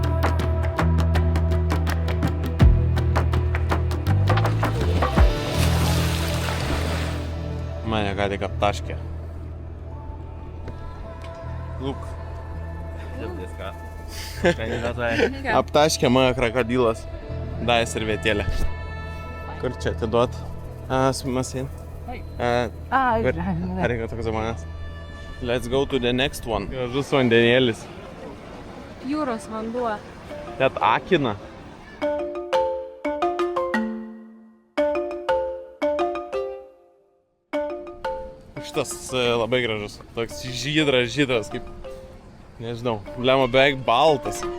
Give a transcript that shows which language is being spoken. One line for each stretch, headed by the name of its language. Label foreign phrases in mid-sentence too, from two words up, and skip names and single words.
Lithuanian: Mane ką tik aptaškė. Lūk. Aptaškė mane krokodilas. Dai servetėlę. Kur čia atiduot?
Japanese: Sumimasin. ありがとうございます.
English: Let's go to the next one.
Lithuanian: Gražus vandenėlis. Jūros vanduo. Net akina. Šitas labai gražus. Toks žydras, kaip, nežinau, blemo beveik baltas.